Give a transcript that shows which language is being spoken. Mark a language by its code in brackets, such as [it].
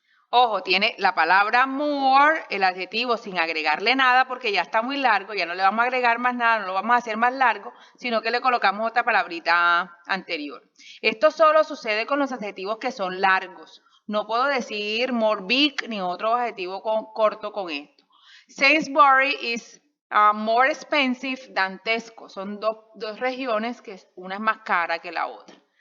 [es] Ojo, tiene la palabra more, el adjetivo sin agregarle nada porque ya está muy largo, ya no le vamos a agregar más nada, no lo vamos a hacer más largo, sino que le colocamos otra palabrita anterior. Esto solo sucede con los adjetivos que son largos. No puedo decir more big ni otro adjetivo corto con esto. [en] Sainsbury is more expensive than Tesco. [es] Son dos regiones que una es más cara que la otra.